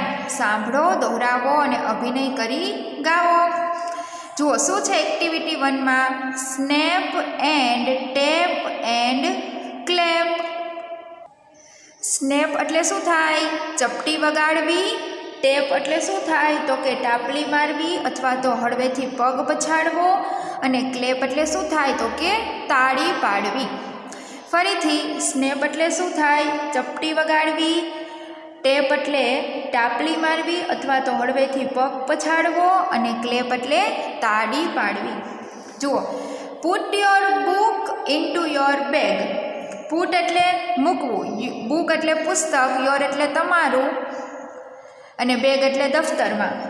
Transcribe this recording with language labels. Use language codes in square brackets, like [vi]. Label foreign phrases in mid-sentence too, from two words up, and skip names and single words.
[gu] સાંભળો, દોહરાવો અને અભિનય કરી ગાવો। જુઓ શું છે એક્ટિવિટી 1 માં [en] snap and tap and clap. [gu] સ્નેપ એટલે શું થાય? ચપટી વગાડવી। ટેપ એટલે શું થાય? તો કે ટાપલી મારવી અથવા તો હળવેથી પગ પછાડવો। અને ક્લેપ એટલે શું થાય? તો કે તાળી પાડવી। ફરીથી સ્નેપ એટલે શું થાય? ચપટી વગાડવી। ટેપ એટલે ટાપલી મારવી અથવા તો હળવેથી પગ પછાડવો। અને ક્લેપ એટલે તાળી પાડવી। જુઓ, [en] put your book into your bag. [gu] પુટ એટલે મૂકવું, બુક એટલે પુસ્તક, યોર એટલે તમારું અને બેગ એટલે દફ્તર માં।